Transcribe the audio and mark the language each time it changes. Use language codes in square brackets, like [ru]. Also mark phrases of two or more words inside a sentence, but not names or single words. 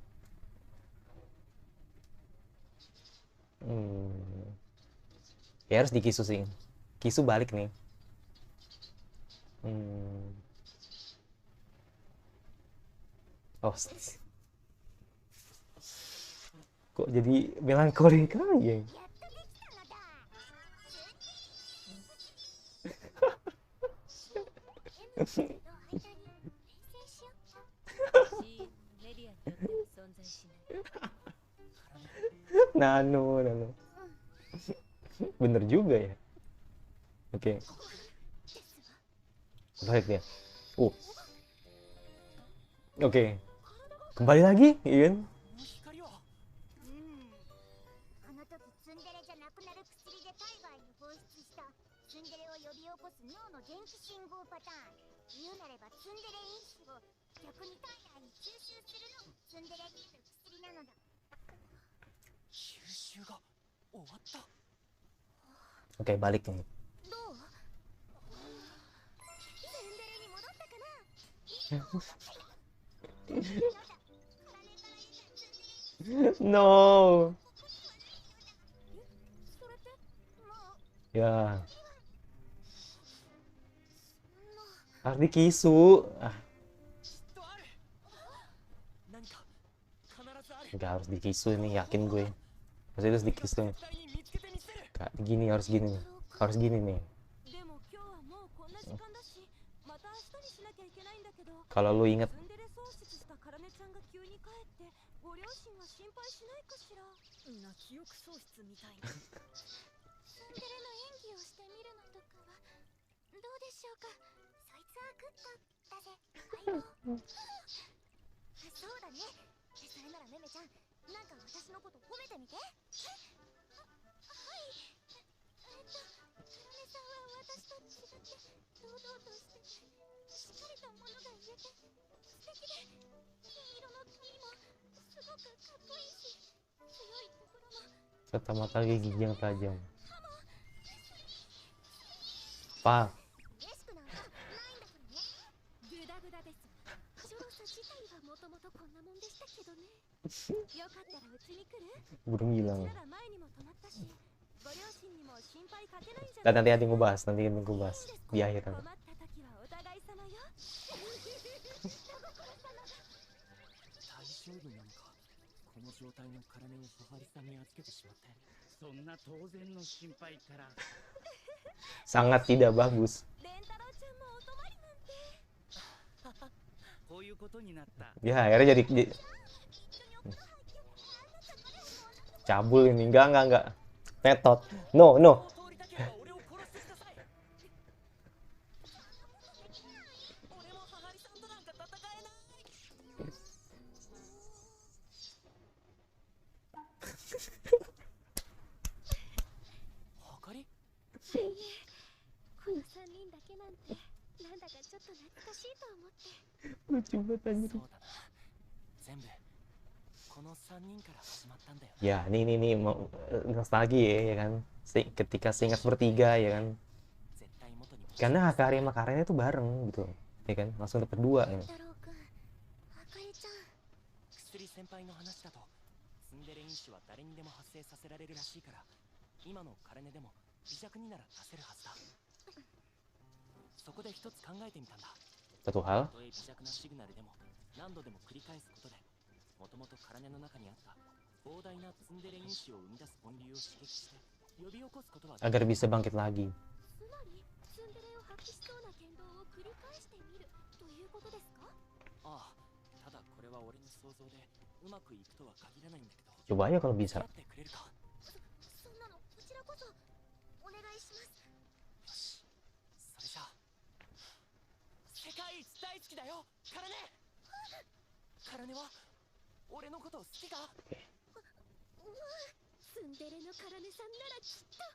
[id] Ya harus dikisu sih. Kisu balik nih. Oh, kok jadi melankolik kali ya? [ja] やっとできたのだ。メディアによっては存在しない。 [id] Nano. Bener juga ya. Oke, balik dia. Oke, kembali lagi, iya kan? [ja] 光はあの時ツンデレじゃなくなる薬で体外に放出したツンデレを呼び起こす脳の電気信号パターン。言うなればツンデレ因子を逆に体内に吸収するのもツンデレになる薬なのだ。吸収が終わった。 [id] Oke, balik nih. [ja] どう？ツンデレに戻ったかな？ [en] No. [ja] それってもう [id] Ya, [ja] そんな [id] harus dikisu. Ah, [ja] きっとある。何か必ずある。 [id] nggak harus dikisu ini, yakin gue. Harus itu harus dikisu nih. [ja] 絶対に見つけてみせる。 [id] Kak, gini harus gini nih. Harus gini nih. [ja] でも今日はもうこんな時間だし、また明日にしなきゃいけないんだけど。 [id] Kalau lu inget [ja] ツンデレ喪失したカラネちゃんが急に帰ってご両親は心配しないかしら。な記憶喪失みたいな。ツンデレの演技をしてみるのとかはどうでしょうか。そいつはグッドだぜ。そうだね。それならメメちゃん、なんか私のこと褒めてみて。はい。カラネさんは私と違って堂々としてて、しっかりと物が言えて素敵で、金色の髪もすごくかっこいいし、強いところも [id] serta mata gigi yang tajam. Pak, [ja] 嬉しくなんかないんだからね。グダグダです。ジョロサ自体はもともとこんなもんでしたけどね。よかったらうちに来る？ [id] belum [ja] うち [id] bilang. [ja] なら前にも泊まったし、ご両親にも心配かけないんじゃ [id] Dan [ja] ない [id] nanti gue bahas, nanti gue bahas di akhir [ja] 困 [id] nanti. [ja] った時はお互い様よ。大丈夫なのか。この状態の体を母リさんに預けてしまって。そんな当然の心配から。 [id] Sangat tidak bagus. [ja] レンタロウちゃんもお泊まりなんて。こういうことになった。 [id] Ya, akhirnya jadi cabul ini. Enggak. Tetot. [en] No. [ja] 通りたければ俺を殺してください。俺も母リさんとなんか戦えない。はかり？いいえ、この3人だけなんてなんだかちょっと懐かしいと思って。 [id] Lucu banget anjir. [ja] そうだな。全部この3人から始まったんだよ。 [id] Ya, nih mau nostalgia ya kan. Ketika seingat bertiga ya kan. [ja] 絶対元に戻す。 [id] Karena Hakari sama Karennya tuh bareng gitu. Ya kan? Langsung dapet dua ya. [ja] 太郎くん、あかりちゃん。薬先輩の話だとツンデレ因子は誰にでも発生させられるらしいから、今のカレネでも微弱になら出せるはずだ。そこで一つ考えてみたんだ。 [id] Satu hal, [ja] たとえ微弱なシグナルでも何度でも繰り返すことで、もともとカラネの中にあった膨大なツンデレ因子を生み出す本流を刺激して呼び起こすことはできる。 [id] agar bisa bangkit lagi. [ja] つまりツンデレを発揮しそうな言動を繰り返してみるということですか？ああ、ただこれは俺の想像でうまくいくとは限らないんだけど。 [id] Coba aja kalau bisa. [ja] やってくれるか。そんなのこちらこそお願いします。よし、それじゃあ世界一大好きだよ、カラネ。カラネは俺のこと好きか？ツンデレのカラネさんならきっと。